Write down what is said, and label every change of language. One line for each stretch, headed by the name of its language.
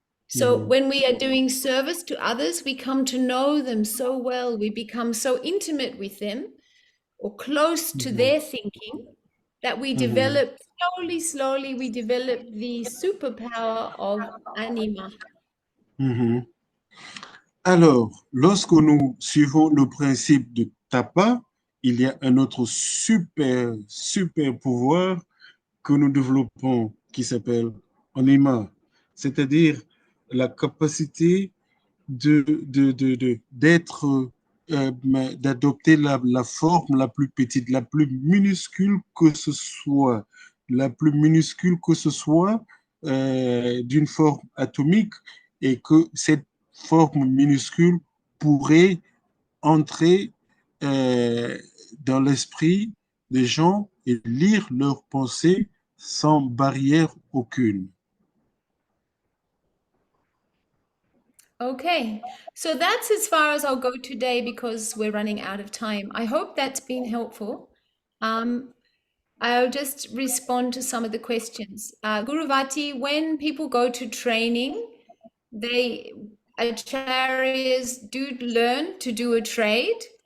English: So when we are doing service to others, we come to know them so well. We become so intimate with them or close to their thinking that we develop slowly, we develop the superpower of anima.
French: Alors, lorsque nous suivons le principe de tapa, il y a un autre super pouvoir que nous développons qui s'appelle anima, c'est-à-dire la capacité d'être, d'adopter la forme la plus petite, la plus minuscule que ce soit, la plus minuscule que ce soit d'une forme atomique et que cette forme minuscule pourrait entrer dans l'esprit des gens et lire leurs pensées sans barrière aucune.
English: Okay, so that's as far as I'll go today because we're running out of time. I hope that's been helpful. I'll just respond to some of the questions. Guruvati, when people go to training, acharyas do learn to do a trade.